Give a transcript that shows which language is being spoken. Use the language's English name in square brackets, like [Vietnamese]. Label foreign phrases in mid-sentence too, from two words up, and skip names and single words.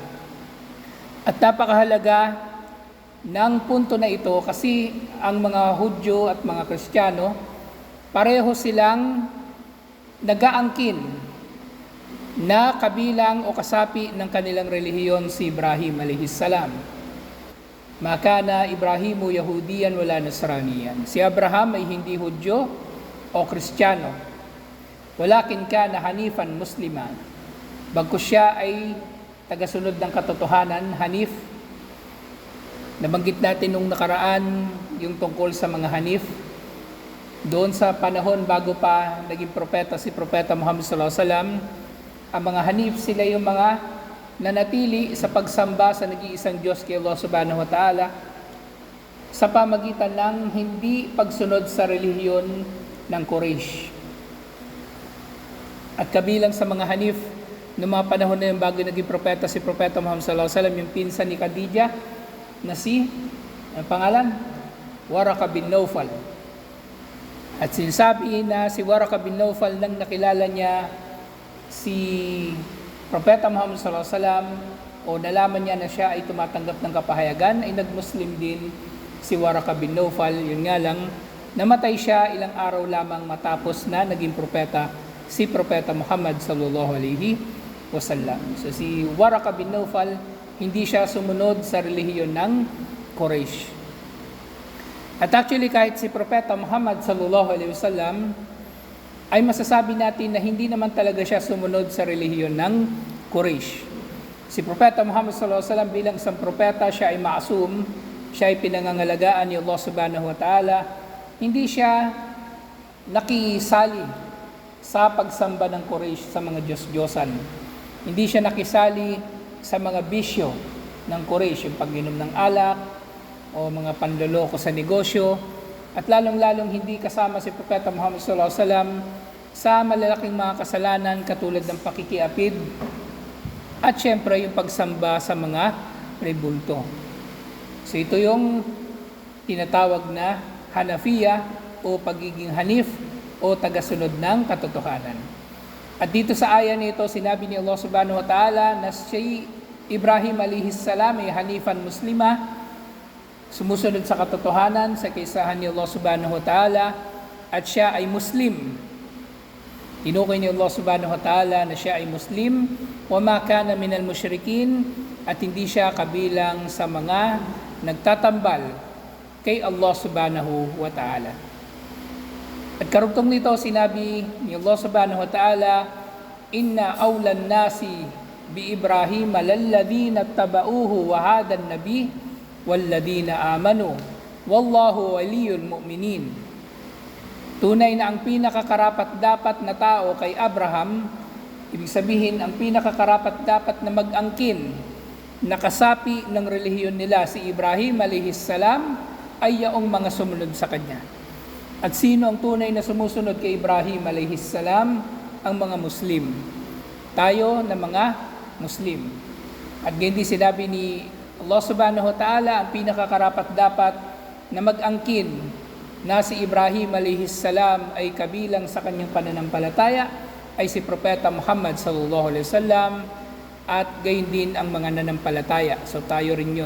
[Filipino] At napakahalaga ng punto na ito kasi ang mga Hudyo at mga Kristiyano, pareho silang nag-aangkin na kabilang o kasapi ng kanilang relihiyon si Ibrahim [Arabic] عليه السلام. ما كان إبراهيم يهوديا ولا نصرانيا. [Filipino] Si Abraham ay hindi Hudyo o Kristiyano. [Arabic] ولكن كان حنيفا مسلما. [Filipino] Bagkus siya ay tagasunod ng katotohanan, hanif. Nabanggit natin nung nakaraan yung tungkol sa mga hanif. Doon sa panahon bago pa naging propeta si Propeta Muhammad [Arabic] صلى الله عليه وسلم, [Filipino] ang mga hanif sila yung mga nanatili sa pagsamba sa nag-iisang Diyos kay Allah [Arabic] سبحانه وتعالى [Filipino] sa pamagitan ng hindi pagsunod sa relihiyon ng Quraysh. At kabilang sa mga hanif noong mga panahon na yung bago naging propeta si Propeta Muhammad [Arabic] صلى الله عليه وسلم, [Filipino] yung pinsan ni Khadija na si, ang pangalan? Waraka bin Nawfal. At sinasabi na si Waraka bin Nawfal nang nakilala niya si Propeta Muhammad [Arabic] صلى الله عليه وسلم [Filipino] o nalaman niya na siya ay tumatanggap ng kapahayagan, ay nag-Muslim din si Waraka bin Nawfal. Yun nga lang, namatay siya ilang araw lamang matapos na naging propeta si Propeta Muhammad [Arabic] صلى الله عليه وسلم. [Filipino] So si Waraka bin Nawfal, hindi siya sumunod sa relihiyon ng Quraysh. At actually kahit si Propeta Muhammad [Arabic] صلى الله عليه وسلم [Filipino] ay masasabi natin na hindi naman talaga siya sumunod sa relihiyon ng Quraysh. Si Propeta Muhammad [Arabic] صلى الله عليه وسلم [Filipino] bilang isang propeta, siya ay maasum, siya ay pinangangalagaan ni Allah [Arabic] سبحانه وتعالى. [Filipino] Hindi siya nakisali sa pagsamba ng Quraysh sa mga Diyos-Diyosan. Hindi siya nakisali sa mga bisyo ng Quraysh, yung pag-inom ng alak o mga panloloko sa negosyo. At lalong-lalong hindi kasama si Propeta Muhammad [Arabic] صلى الله عليه وسلم [Filipino] sa malalaking mga kasalanan katulad ng pakikiapid at syempre yung pagsamba sa mga rebulto. So ito yung tinatawag na Hanafiya o pagiging hanif o tagasunod ng katotohanan. At dito sa aya nito, sinabi ni Allah [Arabic] سبحانه وتعالى [Filipino] na si Ibrahim [Arabic] عليه السلام [Filipino] ay [Arabic] حنيفا مسلما, [Filipino] sumusunod sa katotohanan, sa kaisahan ni Allah [Arabic] سبحانه وتعالى, [Filipino] at siya ay Muslim. Tinukoy ni Allah [Arabic] سبحانه وتعالى [Filipino] na siya ay Muslim, [Arabic] وما كان من المشركين, [Filipino] at hindi siya kabilang sa mga nagtatambal kay Allah [Arabic] سبحانه وتعالى. [Filipino] At karugtong nito, sinabi ni Allah [Arabic] سبحانه وتعالى, إن أولى الناس بإبراهيم للذين اتبعوه وهذا النبي والذين آمنوا والله ولي المؤمنين. [Filipino] Tunay na ang pinakakarapat dapat na tao kay Abraham, ibig sabihin ang pinakakarapat dapat na mag-angkin na kasapi ng relihiyon nila si Ibrahim [Arabic] عليه السلام [Filipino] ay yaong mga sumunod sa kanya. At sino ang tunay na sumusunod kay Ibrahim [Arabic] عليه السلام? [Filipino] Ang mga Muslim. Tayo na mga Muslim. At ganyan din sinabi ni Allah [Arabic] سبحانه وتعالى, [Filipino] ang pinakakarapat dapat na mag-angkin na si Ibrahim [Arabic] عليه السلام [Filipino] ay kabilang sa kanyang pananampalataya ay si Propeta Muhammad [Arabic] صلى الله عليه وسلم [Filipino] at gayon din ang mga nanampalataya. So tayo rin yun.